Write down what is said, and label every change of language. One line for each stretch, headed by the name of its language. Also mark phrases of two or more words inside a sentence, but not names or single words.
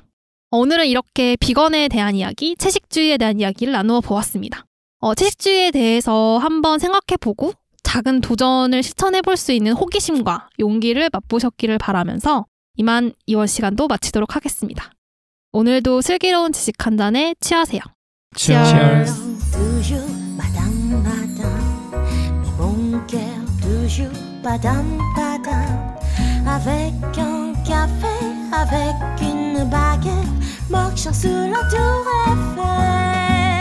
Korean: 오늘은 이렇게 비건에 대한 이야기, 채식주의에 대한 이야기를 나누어 보았습니다. 채식주의에 대해서 한번 생각해보고 작은 도전을 실천해볼 수 있는 호기심과 용기를 맛보셨기를 바라면서 이만 이번 시간도 마치도록 하겠습니다. 오늘도 슬기로운 지식 한 잔에 취하세요.
English: Cheers.
French: Avec un café, avec une baguette, marchant sous la tour Eiffel.